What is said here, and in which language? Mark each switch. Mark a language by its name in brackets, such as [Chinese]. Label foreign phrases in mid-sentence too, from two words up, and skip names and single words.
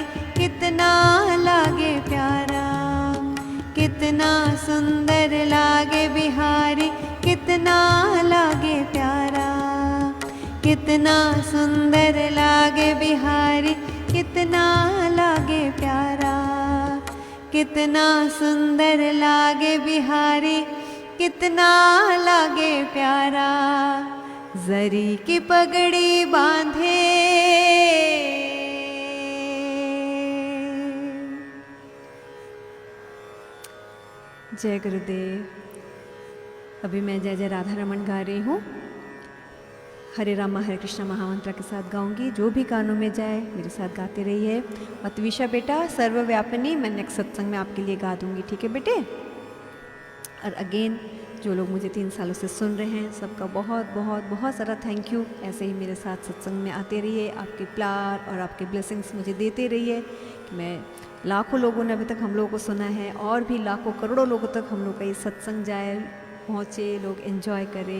[Hindi] कितना लागे प्यारा, कितना सुंदर लागे बिहारी, कितना लागे प्यारा, कितना सुंदर लागे बिहारी, कितना लागे प्यारा, कितना सुंदर लागे बिहारी, कितना लागे प्यारा। जरी की पगड़ी बांधे जय गुरुदेव। अभी मैं जय जय राधा रमन गा रही हूँ। हरे रामा हरे कृष्णा महामंत्र के साथ गाऊंगी। जो भी कानों में जाए मेरे साथ गाते रहिए। और त्विषा बेटा सर्वव्यापिनी मैं नेक्स्ट सत्संग में आपके लिए गा दूंगी, ठीक है बेटे। और अगेन जो लोग मुझे 3 सालों से सुन रहे हैं सबका बहुत बहुत बहुत सारा [English] thank you. [Hindi] ऐसे ही मेरे साथ सत्संग में आते रहिए, आपके प्यार और आपके ब्लेसिंग्स मुझे देते रहिए कि मैं लाखों लोगों ने अभी तक हम लोगों को सुना है और भी लाखों करोड़ों लोगों तक हम लोग का ये सत्संग जाए, पहुँचे, लोग एंजॉय करें।